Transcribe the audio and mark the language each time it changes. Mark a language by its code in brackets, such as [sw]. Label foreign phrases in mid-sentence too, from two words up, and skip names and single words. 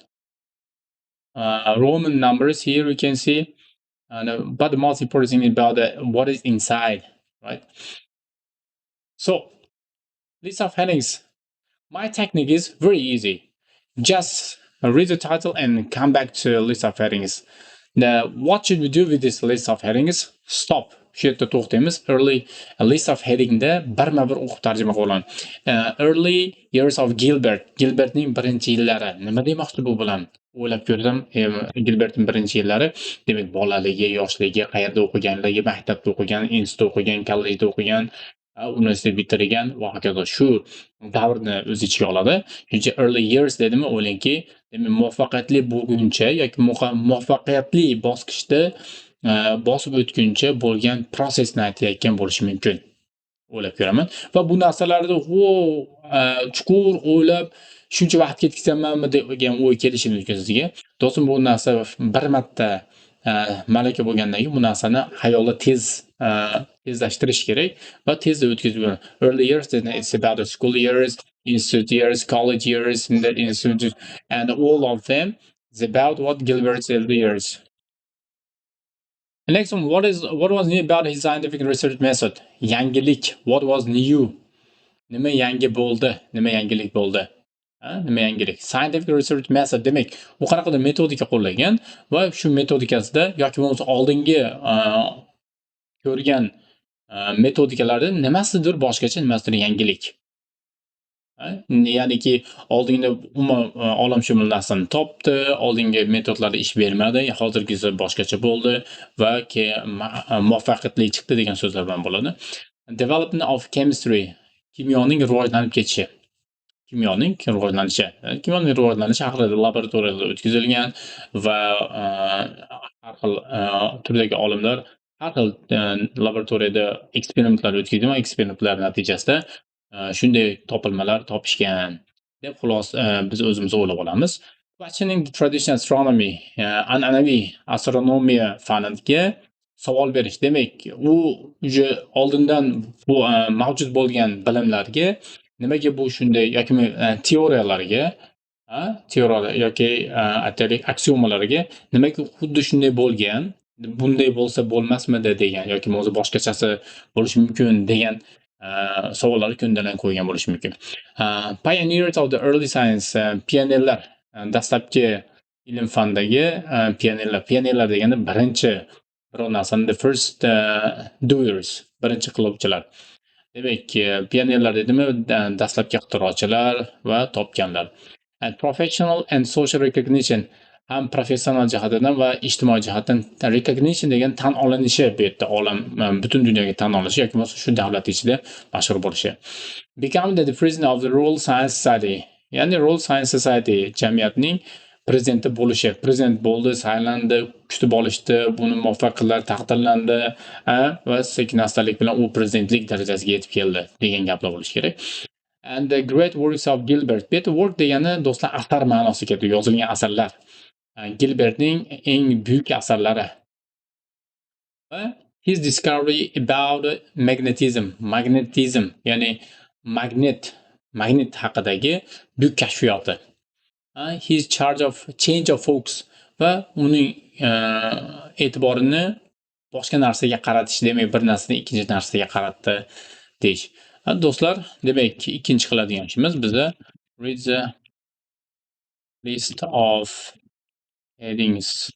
[en] Roman numbers here we can see, but the most important thing about what is inside, right? So, list of headings. My technique is very easy. Just read the title and come back to list of headings. Now, what should we do with this list of headings? Stop. [uz] shu yerda to'xtaymiz. [en] Early list of headingda [uz] birma-bir o'qib tarjima qilib. [en] Early years of Gilbert. [uz] Gilbertning birinchi yillari. Nima demoqchi bu bilan? O'ylab ko'rsam, Gilbertning birinchi yillari, demak, bolaligi, yoshligi, qayerda o'qiganligi, maktabda o'qigan, institutda o'qigan, kollejda o'qigan, universitet bitirgan va hokazo shu davrni o'z ichiga oladi. Shuncha [en] early years [uz] dedimi, o'ylangki, demak, muvaffaqiyatli bo'lguncha yoki muvaffaqiyatli bosqichda bosib o'tguncha bo'lgan prosesni aytayotgan bo'lishi mumkin. O'ylab ko'raman va bu narsalarni chuqur o'ylab shuncha vaqt ketkazganmanmi degan o'y kelishi mumkin sizga. Do'stim, bu narsa bir marta malaka bo'lgandan keyin bu narsani xayolda tezlashtirish kerak va tezda o'tkazib yuboradi. [en] Early years, it's about the school years, institute years, college years, in the institute, and all of them is about what Gilbert's early years. The next one, what was new about his scientific research method? Yangilik. What was new? [uz] Nima yangi bo'ldi? Nima yangilik bo'ldi? Nima yangilik? [en] Scientific research method [uz] demak, u qanaqadir metodika qo'llagan va shu metodikasida yoki bo'lmasa oldingi ko'rgan metodikalardan nimasidir boshqacha, nimasidir yangilik. Ya'niki oldingi umuman olamshumul narsani topdi, oldingi metodlar ish bermadi, hozirgisi boshqacha bo'ldi va muvaffaqiyatli chiqdi degan so'zlar bilan bo'ladi. [en] Development of chemistry, [uz] kimyoning rivojlanib ketishi. Kimyoning rivojlanishi haqida laboratoriyada o'tkazilgan va har xil turdagi olimlar har xil laboratoriyada eksperimentlar o'tkazgan va eksperimentlar natijasida shunday topilmalar topishgan deb biz o'zimiz o'ylab olamiz. Questioning the traditional astronomy, an'anaviy astronomiya faniga savol berish. Demak, u oldindan bu mavjud bo'lgan bilimlarga nimaga bu shunday yoki teoriyalarga yoki aytaylik aksiomalarga nimaga xuddi shunday bo'lgan, bunday bo'lsa bo'lmasmidi degan yoki o'zi boshqachasi bo'lishi mumkin degan savollarni ko'ndalang qo'ygan bo'lishi mumkin. [en] Pioneers of the early science, [uz] pionerlar, dastlabki ilm fandagi pionerlar deganda birinchi biror narsani, [en] the first doers, [uz] birinchi qiluvchilar. Demak, pionerlar dedimi, dastlabki ixtirochilar va topganlar. [en] And professional and social recognition, [uz] ham professional jihatdan va ijtimoiy jihatdan recognition degan tan olinishi, bu yerda olam butun dunyoga tan olinishi yoki bo'lmasa shu davlat ichida mashhur bo'lishi. [en] Becoming the president of the Royal Science Society, [uz] ya'ni Royal Science Society jamiyatning prezidenti bo'lishi. Prezident bo'ldi, saylandi, kutib olishdi, buni muvaffaqiyatlar taqdirlandi va sekin-astalik bilan u prezidentlik darajasiga yetib keldi degan gaplar bo'lishi kerak. [en] And the great works of Gilbert. [uz] Bu yerda work degani do'stlar asar ma'nosiga keladi, yozilgan asarlar. Gilbertning eng buyuk asarlari. [en] His discovery about magnetism, [uz] ya'ni magnet haqidagi buyuk kashfiyoti. [en] His charge of change of focus [uz] va uning e'tiborini boshqa narsaga qaratish, demak bir narsadan ikkinchi narsaga qaratdi deyish. Do'stlar, demak ikkinchi qiladigan ishimiz bizda [en] read the list of headings.